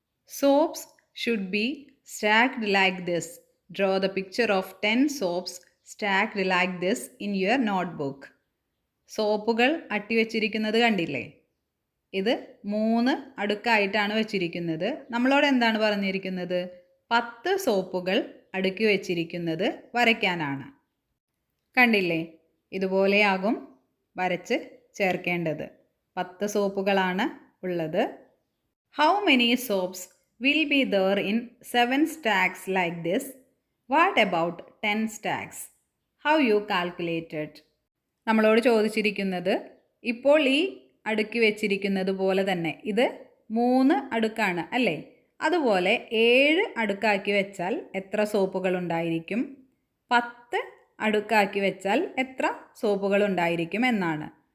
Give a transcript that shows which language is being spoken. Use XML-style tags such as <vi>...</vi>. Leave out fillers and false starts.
<en>Soaps should be stacked like this. Draw the picture of 10 soaps stacked like this in your notebook.</en> <ml>സോപ്പുകൾ അട്ടിവെച്ചിരിക്കുന്നത് കണ്ടില്ലേ? ഇത് 3 അടുക്കായിട്ടാണ് വെച്ചിരിക്കുന്നത്. നമ്മളോട് എന്താണ് പറഞ്ഞിരിക്കുന്നത്? 10 സോപ്പുകൾ അടുക്കി വെച്ചിരിക്കുന്നത് വരയ്ക്കാനാണ്. കണ്ടില്ലേ? ഇതുപോലെയാകും വരച്ച് ചേർക്കേണ്ടത്. 10 സോപ്പുകളാണ് ഉള്ളത്.</ml> <en>How many soaps will be there in 7 stacks like this? What about 10 stacks? How you calculated?</en> <ml>നമ്മളോട് ചോദിച്ചിരിക്കുന്നത് ഇപ്പോൾ ഈ അടുക്കി വെച്ചിരിക്കുന്നത് പോലെ തന്നെ ഇത് 3 അടുക്കാണ് അല്ലേ? അതുപോലെ 7 അടുക്കാക്കി വെച്ചാൽ എത്ര സോപ്പുകൾ ഉണ്ടായിരിക്കും? 10 അടുക്കാക്കി വെച്ചാൽ എത്ര സോപ്പുകൾ ഉണ്ടായിരിക്കും എന്നാണ്.</ml>